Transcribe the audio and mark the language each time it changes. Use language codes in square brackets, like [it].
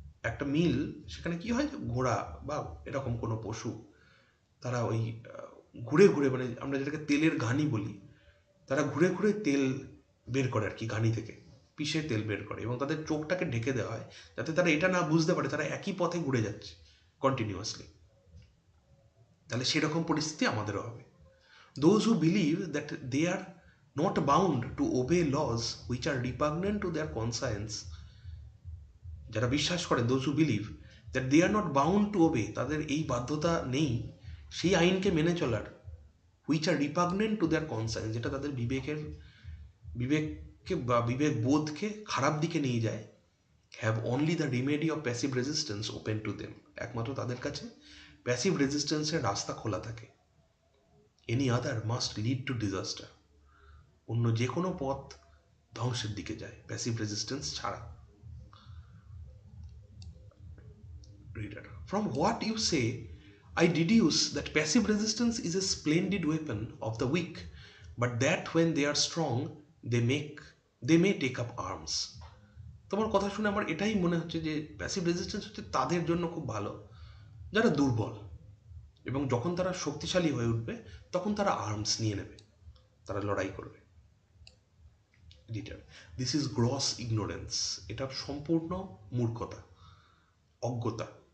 [bn] একটা মিল, সেখানে কি হয়, যে ঘোড়া বা এরকম কোনো পশু, তারা ওই ঘুরে ঘুরে, মানে আমরা যেটাকে তেলের ঘানি বলি, তারা ঘুরে ঘুরে তেল বের করে আর কি, ঘানি থেকে পিষে তেল বের করে, এবং তাদের চোখটাকে ঢেকে দেওয়া হয় যাতে তারা এটা না বুঝতে পারে তারা একই পথে ঘুরে যাচ্ছে কন্টিনিউয়াসলি। তাহলে সেরকম পরিস্থিতি আমাদেরও হবে। [en] Those who believe that they are not bound to obey laws which are repugnant to their conscience, [bn] যারা বিশ্বাস করে, [en] those who believe that they are not bound to obey, [bn] তাদের এই বাধ্যতা নেই সেই আইনকে মেনে চলার, [en] which are repugnant to their conscience, [bn] যেটা তাদের বিবেককে বা বিবেক বোধকে খারাপ দিকে নিয়ে যায়, [en] have only the remedy of passive resistance open to them, [bn] একমাত্র তাদের কাছে প্যাসিভ রেজিস্ট্যান্সের রাস্তা খোলা থাকে। [en] any other must lead to disaster, [bn] অন্য যে কোনো পথ ধ্বংসের দিকে যায় প্যাসিভ রেজিস্ট্যান্স ছাড়া। [en] Reader, from what you say I deduce that passive resistance is a splendid weapon of the weak, but that when they are strong, they may take up arms. [bn] তোমার কথা শুনে আমার এটাই মনে হচ্ছে যে প্যাসিভ রেজিস্ট্যান্স হচ্ছে তাদের জন্য খুব ভালো যারা দুর্বল, এবং যখন তারা শক্তিশালী হয়ে উঠবে তখন তারা আর্মস নিয়ে নেবে, তারা লড়াই করবে। [en] reader, this is gross ignorance, [bn] এটা সম্পূর্ণ মূর্খতা, অজ্ঞতা।